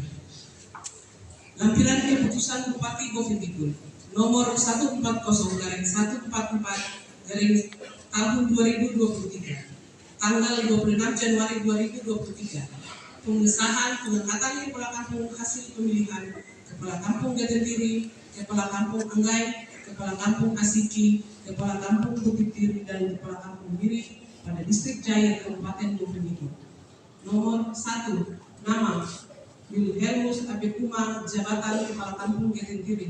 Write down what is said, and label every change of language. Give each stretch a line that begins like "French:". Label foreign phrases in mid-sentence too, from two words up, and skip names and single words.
Indonesian: Lampiran keputusan Bupati Bovendigul nomor 140/144 tahun 2023 tanggal 26 Januari 2023. Pengesahan pengangkatan Kepala Kampung hasil pemilihan Kepala Kampung Getentiri, Kepala Kampung Anggai, Kepala Kampung Asiki, Kepala Kampung Bukit Tiri, dan Kepala Kampung Miri pada Distrik Jaya, Kabupaten Bovendigul. Nomor 1. Nama Wilhelmus Abekumar, jabatan Kepala Kampung Getentiri.